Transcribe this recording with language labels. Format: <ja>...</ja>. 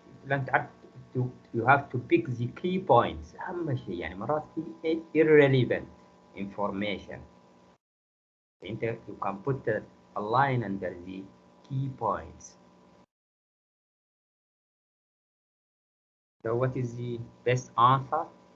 <ar>انت عارف</ar> <en>you have to pick the key points.</en> <ar>اهم شيء يعني مرات في</ar> <en>irrelevant information.</en> <ar>انت</ar> <en>you can put a line under the key points. So what is the best answer?</en>